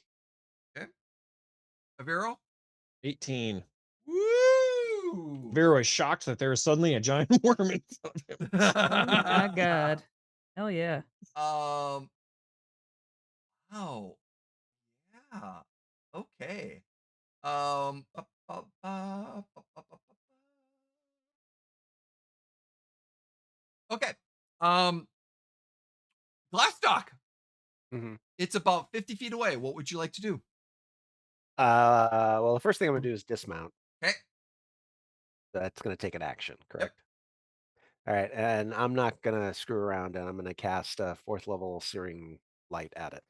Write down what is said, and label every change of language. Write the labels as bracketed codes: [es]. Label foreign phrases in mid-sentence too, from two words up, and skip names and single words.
[en] Okay. Aviro? 18. Woo! Vera is shocked that there is suddenly a giant worm in front of him. Oh my God. Hell yeah. Oh, yeah. Okay. Ba, ba, ba, ba, ba, ba, ba. Okay. Glastoc. Mm-hmm. It's about 50 feet away. What would you like to do? Well, the first thing I'm going to do is dismount. Okay. That's going to take an action, correct? All right, and I'm not going to screw around, and I'm going to cast a 4th level Searing Light at it.